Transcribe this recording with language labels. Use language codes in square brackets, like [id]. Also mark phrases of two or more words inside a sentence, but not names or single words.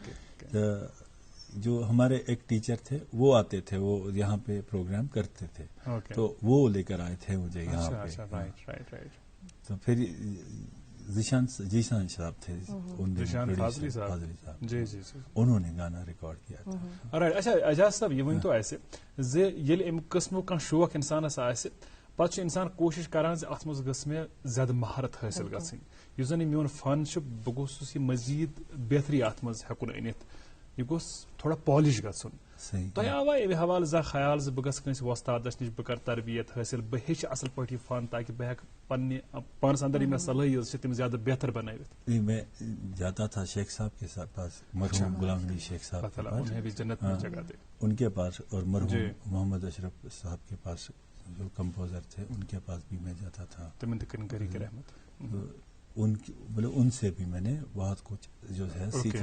[hi] जो हमारे एक टीचर थे वो आते थे, वो यहाँ पे प्रोग्राम करते थे, तो वो लेकर आए थे मुझे यहाँ पे। राइट। तो फिर जीशान साहब थे, जीशान फाजली साहब, जी, उन्होंने गाना रिकॉर्ड किया था। [ks] राइट। अच्छा एजाज साहब, ये तो ऐसे ये अमि किस्मो का शौक इंसानस आसे पत इंसान कोशिश करान अत मज गस मे ज्यादा महारत हासिल गई, यु जन मोन फन बह गोस मजीद बेहतरी अत मज हेकुन अनित, यह गोस थोड़ा पॉलिश गन। तुम आवा अमे हवाले जा ख्याल बह गस वस्तादस नश बह कर तरबियत हासिल, बह हेच असल पे फन, ताकि बह पानस अंदर मे सलाहियत तम ज्यादा बेहतर बनावित। [hi] मैं जाता था शेख साहब के पास, मरहूम गुलाम अली शेख साहब, उन्हें भी जन्नत में जगह दे, उनके पास, और मरहूम मोहम्मद अशरफ साहब के पास जो कंपोजर थे उनके पास भी मैं जाता था। उनसे भी मैंने बहुत कुछ जो है सीखा।